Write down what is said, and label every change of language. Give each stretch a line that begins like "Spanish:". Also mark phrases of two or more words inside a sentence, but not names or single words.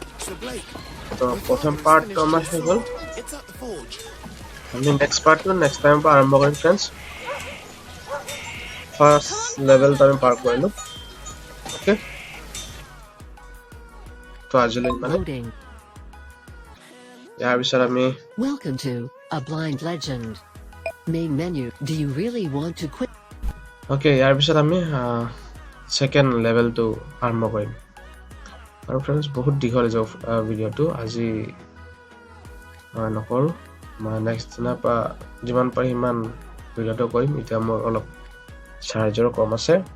Assamese: তো প্ৰথম পাৰ্টটো আমাৰ হৈ গ'ল আমি নেক্সট পাৰ্টটো
English: next time
Assamese: পৰা আৰম্ভ কৰিম
English: friends first levelটো
Assamese: আমি পাৰ কৰিলো ওকে তো আজিলৈ মানে
English: Loading.
Assamese: ইয়াৰ পিছত আমি
English: Welcome to A Blind Legend. Main menu. Do you really want to quit?
Assamese: ওকে ইয়াৰ পিছত আমি
English: second levelটো
Assamese: আৰম্ভ কৰিম আৰু ফ্ৰেণ্ডছ বহুত দীঘল যাব ভিডিঅ'টো আজি নকৰো মই নেক্সট দিনা পৰা যিমান পাৰি সিমান ভিডিঅ'টো কৰিম এতিয়া মোৰ অলপ চাৰ্জৰ কম আছে